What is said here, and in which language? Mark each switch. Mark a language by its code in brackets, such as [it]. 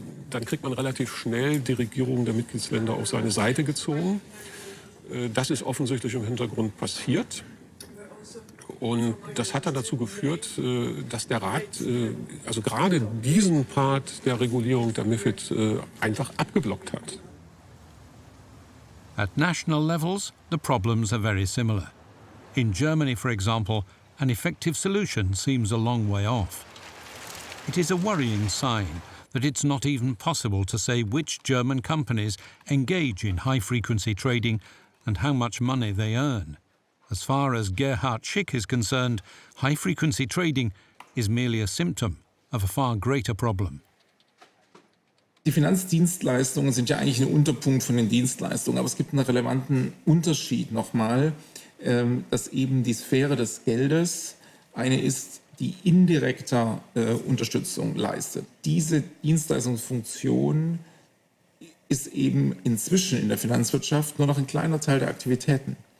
[de] Dann kriegt man relativ schnell die Regierungen der Mitgliedsländer auf seine Seite gezogen. Das ist offensichtlich im Hintergrund passiert. Und das hat dann dazu geführt, dass der Rat also gerade diesen Part der Regulierung der MiFID einfach abgeblockt hat. [en] At national levels, the problems are very similar. In Germany, for example, an effective solution seems a long way off. It is a worrying sign that it's not even possible to say which German companies engage in high-frequency trading and how much money they earn. As far as Gerhard Schick is concerned, high-frequency trading is merely a symptom of a far greater problem. [de] Die Finanzdienstleistungen sind ja eigentlich ein Unterpunkt von den Dienstleistungen, aber es gibt einen relevanten Unterschied nochmal, dass eben die Sphäre des Geldes eine ist, die indirekter Unterstützung leistet. Diese Dienstleistungsfunktion ist eben inzwischen in der Finanzwirtschaft nur noch ein kleiner Teil der Aktivitäten.